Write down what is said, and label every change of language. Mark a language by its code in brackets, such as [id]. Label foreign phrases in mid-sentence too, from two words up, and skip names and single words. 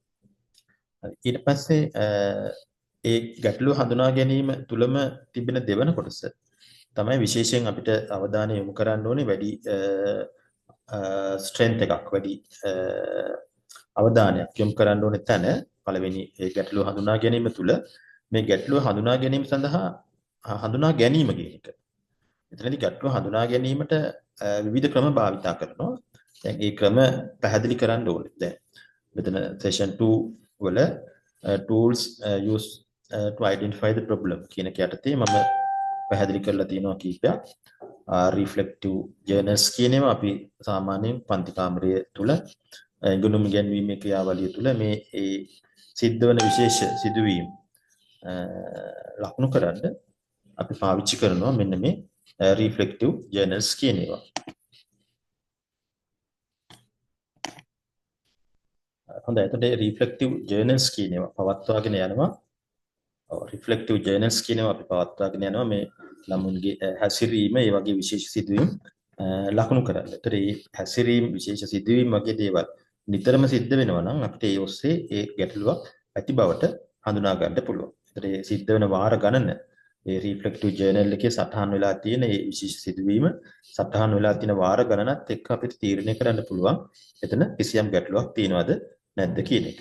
[si] ඊට පස්සේ ඒ ගැටලුව හඳුනා ගැනීම තුලම තිබෙන දෙවන කොටස තමයි විශේෂයෙන් අපිට අවධානය යොමු කරන්න ඕනේ වැඩි ස්ට්‍රෙන්ත් එකක්, වැඩි අවධානයක් යොමු කරන්න ඕනේ තැන පළවෙනි ඒ ගැටලුව හඳුනා ගැනීම තුළ මේ ගැටලුව හඳුනා ගැනීම සඳහා හඳුනා ගැනීම කියන එක. එතනදී ගැටලුව හඳුනා ගැනීමට විවිධ ක්‍රම භාවිතා කරනවා. දැන් මේ ක්‍රම පැහැදිලි කරන්න ඕනේ. දැන් මෙතන session 2 වල [en] tools used to identify the problem [si] කියන එක යටතේ මම පැහැදිලි කරලා තියෙනවා කීපයක්. [en] reflective journals [si] කියන ඒවා අපි සාමාන්‍යයෙන් පන්ති කාමරය තුල ඉගෙනුම් ගැන්වීමේ ක්‍රියාවලිය තුළ මේ සිද්ධ වන විශේෂ සිදුවීම් ලකුණු කරන්න අපි පාවිච්චි කරනවා මෙන්න මේ [en] reflective journals [si] කියන ඒවා. හොඳයි. එතකොට [en] reflective journals [si] කියන ඒවා පවත්වාගෙන යනවා. [en] reflective journals [si] කියන ඒවා අපි පවත්වාගෙන යනවා මේ ළමුන්ගේ හැසිරීම, ඒ වගේ විශේෂ සිදුවීම් ලකුණු කරන්න. ඒතර මේ හැසිරීම, විශේෂ සිදුවීම් වගේ දේවල් නිතරම සිද්ධ වෙනවා නම් අපිට ඒ ඔස්සේ ඒ ගැටලුවක් ඇති බවට හඳුනා ගන්න පුළුවන්. ඒතර ඒ සිද්ධ වෙන වාර ගණන ඒ [en] reflective journal [si] එකේ සටහන් වෙලා තියෙන ඒ විශේෂ සිදුවීම සටහන් වෙලා තියෙන වාර ගණනත් එක්ක අපිට තීරණය කරන්න පුළුවන් එතන කිසියම් ගැටලුවක් තියෙනවද නැද්ද කියන එක.